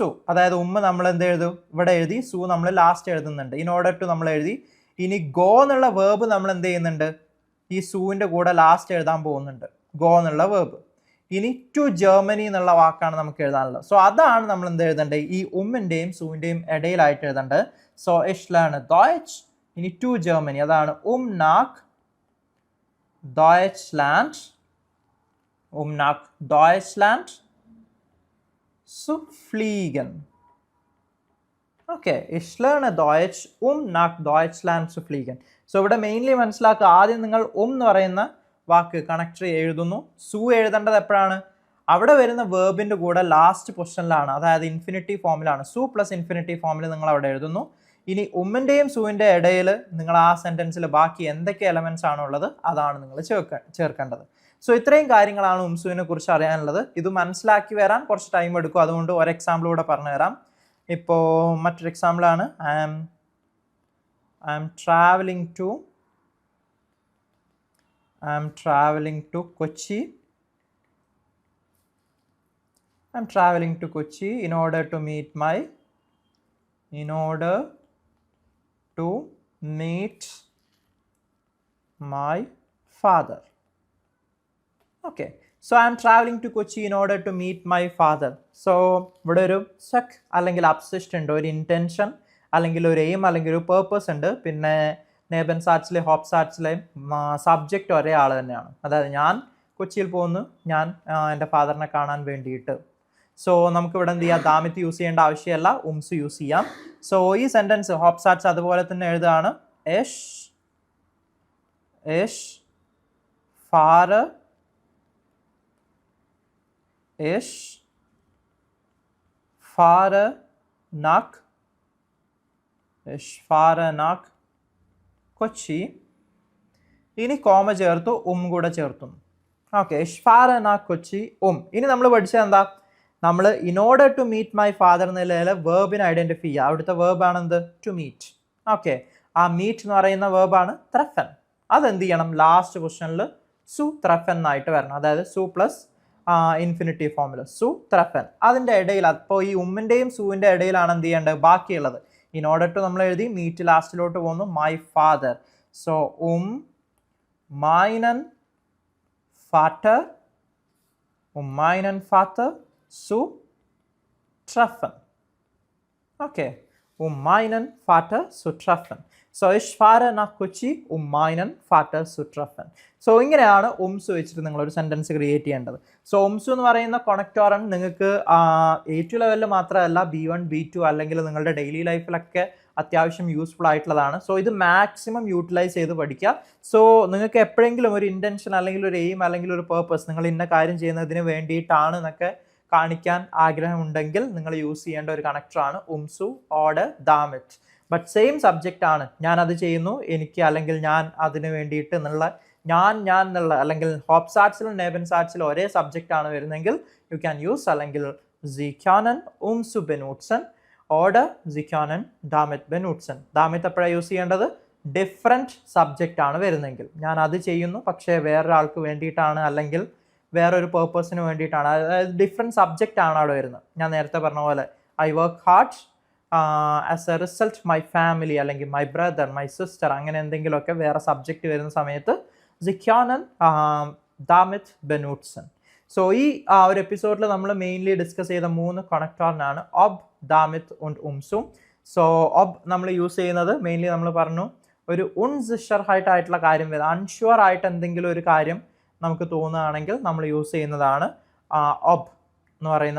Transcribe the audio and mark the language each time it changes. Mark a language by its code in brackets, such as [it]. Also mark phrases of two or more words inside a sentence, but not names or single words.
[ml] അതായത് നമ്മൾ എന്ത് എഴുതും, ഇവിടെ എഴുതി, സു നമ്മൾ ലാസ്റ്റ് എഴുതുന്നുണ്ട്. [en] in order to [ml] നമ്മൾ എഴുതി. ഇനി ഗോ എന്നുള്ള വേർബ് നമ്മൾ എന്ത് ചെയ്യുന്നുണ്ട്, ഈ സൂവിൻ്റെ കൂടെ ലാസ്റ്റ് എഴുതാൻ പോകുന്നുണ്ട്, ഗോ എന്നുള്ള വേർബ്. ഇനി [en] to Germany [ml] എന്നുള്ള വാക്കാണ് നമുക്ക് എഴുതാനുള്ളത്. സോ അതാണ് നമ്മൾ എന്ത് എഴുതേണ്ടത്, ഈ ഉമ്മിൻ്റെയും സൂവിൻ്റെയും ഇടയിലായിട്ട് എഴുതേണ്ടത്. [de] സോ ich lerne Deutsch. [ml] ഇനി [en] to Germany, [ml] അതാണ് [de] nach Deutschland. nach Deutschland zu fliegen. ഓക്കെ, ich lerne Deutsch nach Deutschland zu fliegen. [ml] സോ ഇവിടെ മെയിൻലി മനസ്സിലാക്കുക, ആദ്യം നിങ്ങൾ എന്ന് പറയുന്ന വാക്ക് കണക്ടർ എഴുതുന്നു. സു എഴുതേണ്ടത് എപ്പോഴാണ്, അവിടെ വരുന്ന വേർബിൻ്റെ കൂടെ [en] last position, [ml] അതായത് [en] infinitive form. [ml] സു [en] plus infinitive form [ml] നിങ്ങൾ അവിടെ എഴുതുന്നു. ഇനി ഉമ്മിൻ്റെയും സൂവിൻ്റെ ഇടയിൽ നിങ്ങൾ ആ സെൻറ്റൻസിൽ ബാക്കി എന്തൊക്കെ എലമെൻറ്റ്സ് ആണുള്ളത് അതാണ് നിങ്ങൾ ചേർക്കേണ്ടത്. സോ ഇത്രയും കാര്യങ്ങളാണ് ഉംസുവിനെ കുറിച്ച് അറിയാനുള്ളത്. ഇത് മനസ്സിലാക്കി വരാൻ കുറച്ച് ടൈം എടുക്കും, അതുകൊണ്ട് ഒരു എക്സാമ്പിൾ കൂടെ പറഞ്ഞു തരാം. ഇപ്പോൾ മറ്റൊരു എക്സാമ്പിളാണ്, [en] I am traveling to Kochi. I'm traveling to Kochi in order to meet my father. Okay, so I am traveling to Kochi in order to meet my father. [ml] So ഇവിടെ ഒരു സക്ക് അല്ലെങ്കിൽ അബ്സിസ്റ്റ് ഉണ്ട്, ഒരു ഇൻറ്റൻഷൻ അല്ലെങ്കിൽ ഒരു എയിം അല്ലെങ്കിൽ ഒരു പേർപ്പസ് ഉണ്ട്. പിന്നെ [de] Neben Satz Haupt Satz [ml] സബ്ജക്റ്റ് ഒരേ ആൾ തന്നെയാണ്. അതായത് ഞാൻ കൊച്ചിയിൽ പോകുന്നു, ഞാൻ എൻ്റെ ഫാദറിനെ കാണാൻ വേണ്ടിയിട്ട്. സോ നമുക്കിവിടെ എന്ത് ചെയ്യാം, ദാമിത്ത് യൂസ് ചെയ്യേണ്ട ആവശ്യമല്ല, ഉംസ് യൂസ് ചെയ്യാം. സോ ഈ സെൻറ്റൻസ് [de] Haupt Satz [ml] അതുപോലെ തന്നെ എഴുതുകയാണ്. [de] ich fahre nach കൊച്ചി. [ml] ഇനി കോമ ചേർത്തു, കൂടെ ചേർത്തു. ഓക്കെ, [de] ich fahre nach കൊച്ചി, [ml] ഇനി നമ്മൾ പഠിച്ചത് എന്താ, നമ്മൾ [en] in order to meet my father [ml] എന്നുള്ളതിൽ വേർബിനെ ഐഡൻറ്റിഫൈ ചെയ്യുക. അവിടുത്തെ വേർബാണ് എന്ത്, [en] to meet. [ml] ഓക്കെ, ആ മീറ്റ് എന്ന് പറയുന്ന വേർബാണ് ത്രഫൻ. അതെന്ത് ചെയ്യണം, [en] last position [de] zu treffen [ml] എന്നായിട്ട് വരണം. അതായത് സു [en] plus infinitive form [de] zu treffen. [ml] അതിൻ്റെ ഇടയിൽ, അപ്പോൾ ഈ ഉമ്മിൻ്റെയും സൂവിൻ്റെ ഇടയിലാണ് എന്ത് ചെയ്യേണ്ടത്, ബാക്കിയുള്ളത്. [en] in order to [ml] നമ്മൾ എഴുതി, മീറ്റ് ലാസ്റ്റിലോട്ട് പോകുന്നു, [en] my father. [de] സോ meinen Vater zu treffen. Okay, meinen Vater zu treffen. So ich fahre nach Kochi meinen Vater zu treffen. [ml] സോ ഇങ്ങനെയാണ് ഉംസു വെച്ചിട്ട് നിങ്ങളൊരു സെൻറ്റൻസ് ക്രിയേറ്റ് ചെയ്യേണ്ടത്. സോ ഉംസു എന്ന് പറയുന്ന കൊണക്ടോറൻ നിങ്ങൾക്ക് A2 ലെവലിൽ മാത്രമല്ല B1 B2 അല്ലെങ്കിൽ നിങ്ങളുടെ [en] daily life [ml] അത്യാവശ്യം യൂസ്ഫുൾ ആയിട്ടുള്ളതാണ്. സോ ഇത് മാക്സിമം യൂട്ടിലൈസ് ചെയ്ത് പഠിക്കുക. സോ നിങ്ങൾക്ക് എപ്പോഴെങ്കിലും ഒരു ഇൻറ്റൻഷൻ അല്ലെങ്കിൽ ഒരു എയിം അല്ലെങ്കിൽ ഒരു പേർപ്പസ്, നിങ്ങൾ ഇന്ന കാര്യം ചെയ്യുന്നതിന് വേണ്ടിയിട്ടാണ് എന്നൊക്കെ കാണിക്കാൻ ആഗ്രഹമുണ്ടെങ്കിൽ നിങ്ങൾ യൂസ് ചെയ്യേണ്ട ഒരു കണക്ടറാണ് [de] umzu oder damit. [ml] ബട്ട് [en] same subject [ml] ആണ്, ഞാൻ അത് ചെയ്യുന്നു, എനിക്ക് അല്ലെങ്കിൽ ഞാൻ അതിന് വേണ്ടിയിട്ട് എന്നുള്ള ഞാൻ എന്നുള്ള അല്ലെങ്കിൽ [de] Haupt Satz Neben Satz [ml] ഒരേ സബ്ജക്റ്റ് ആണ് വരുന്നെങ്കിൽ [en] you can use [ml] അല്ലെങ്കിൽ [de] Sie können umzu benutzen oder Sie können damit benutzen. [ml] ദാമിത്ത് എപ്പോഴാണ് യൂസ് ചെയ്യേണ്ടത്, [en] different subject [ml] ആണ് വരുന്നെങ്കിൽ. ഞാൻ അത് ചെയ്യുന്നു പക്ഷേ വേറൊരാൾക്ക് വേണ്ടിയിട്ടാണ് അല്ലെങ്കിൽ വേറൊരു പേർപ്പസിന് വേണ്ടിയിട്ടാണ്, അതായത് [en] different subject [ml] ആണ് അവിടെ വരുന്നത്. ഞാൻ നേരത്തെ പറഞ്ഞ പോലെ [en] I work hard as a result my family [ml] അല്ലെങ്കിൽ [en] my brother, my sister, [ml] അങ്ങനെ എന്തെങ്കിലുമൊക്കെ വേറെ സബ്ജക്റ്റ് വരുന്ന സമയത്ത് [de] Sie können damit benutzen. [ml] സോ ഈ ഒരു എപ്പിസോഡിൽ നമ്മൾ മെയിൻലി ഡിസ്കസ് ചെയ്ത 3 കണക്ടറിനാണ് ഒബ്, [de] damit und umzu. [ml] സോ ഒബ് നമ്മൾ യൂസ് ചെയ്യുന്നത് മെയിൻലി നമ്മൾ പറഞ്ഞു ഒരു ഉൺസിഷർ ആയിട്ടുള്ള കാര്യം വരും, അൺഷ്യൂർ ആയിട്ട് എന്തെങ്കിലും ഒരു കാര്യം നമുക്ക് തോന്നുകയാണെങ്കിൽ നമ്മൾ യൂസ് ചെയ്യുന്നതാണ് ഒബ് എന്ന് പറയുന്നത്.